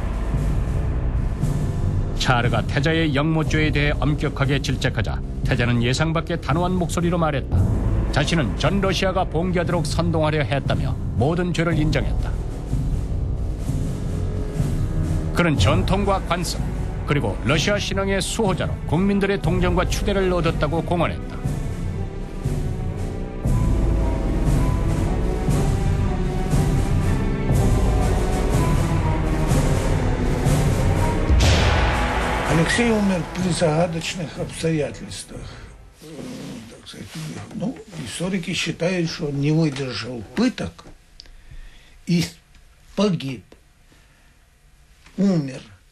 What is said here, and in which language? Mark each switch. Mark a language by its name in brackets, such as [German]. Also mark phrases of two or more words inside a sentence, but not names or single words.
[Korean] 차르가 태자의 영모죄에 대해 엄격하게 질책하자 태자는 예상 밖의 단호한 목소리로 말했다. 자신은 전 러시아가 봉기하도록 선동하려 했다며 모든 죄를 인정했다. 그는 전통과 관습 그리고 러시아 신앙의 수호자로 국민들의 동정과 추대를 얻었다고 공언했다. [Russian] Алексей умер при загадочных обстоятельствах. Так сказать, историки считают, что он не выдержал пыток и погиб, умер.